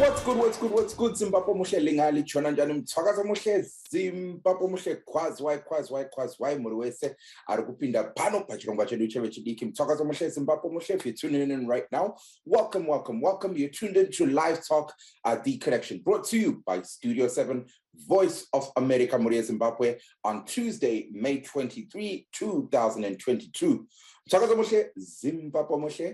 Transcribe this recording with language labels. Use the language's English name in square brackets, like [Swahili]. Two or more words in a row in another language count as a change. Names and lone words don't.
[English] What's good, [North Ndebele] Zimbabwe muhle lingali chona njani mthwakaza muhle Zimbabwe muhle khwazi [Shona] muri wese ari kupinda pano pachirongwa chedu chevechidiki [North Ndebele] mthwakaza muhle Zimbabwe muhle. [English] If you're tuning in right now, welcome. You're tuned into Live Talk, The Connection, brought to you by Studio 7, Voice of America, Muria Zimbabwe, on Tuesday, May 23, 2022. [North Ndebele] Mthwakaza muhle Zimbabwe muhle.